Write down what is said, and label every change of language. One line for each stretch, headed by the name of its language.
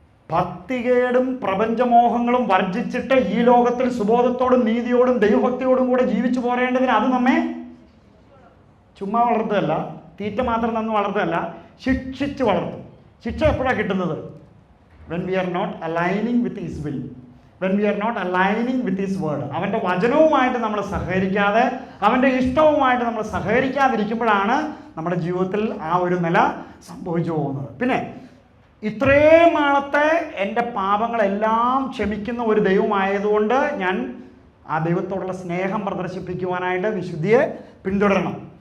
Malayalam: ഭക്തികേടും പ്രപഞ്ചമോഹങ്ങളും വർജിച്ചിട്ട് ഈ ലോകത്തിൽ സുബോധത്തോടും നീതിയോടും ദൈവഭക്തിയോടും കൂടെ ജീവിച്ചു പോരേണ്ടതിന് അത് നമ്മെ ചുമ്മാ വളർത്തുകയല്ല, തീറ്റ മാത്രം തന്ന് വളർത്തുകയല്ല, ശിക്ഷിച്ച് വളർത്തും. ശിക്ഷ എപ്പോഴാണ് കിട്ടുന്നത്?
English: when we are not aligning with his will, when we are not aligning with his word.
Malayalam: അവൻ്റെ വചനവുമായിട്ട് നമ്മൾ സഹകരിക്കാതെ, അവൻ്റെ ഇഷ്ടവുമായിട്ട് നമ്മൾ സഹകരിക്കാതിരിക്കുമ്പോഴാണ് നമ്മുടെ ജീവിതത്തിൽ ആ ഒരു നില സംഭവിച്ചു പോകുന്നത്. പിന്നെ ഇത്രയും നാളത്തെ എൻ്റെ പാപങ്ങളെല്ലാം ക്ഷമിക്കുന്ന ഒരു ദൈവമായതുകൊണ്ട് ഞാൻ ആ ദൈവത്തോടുള്ള സ്നേഹം പ്രദർശിപ്പിക്കുവാനായിട്ട് വിശുദ്ധിയെ പിന്തുടരണം.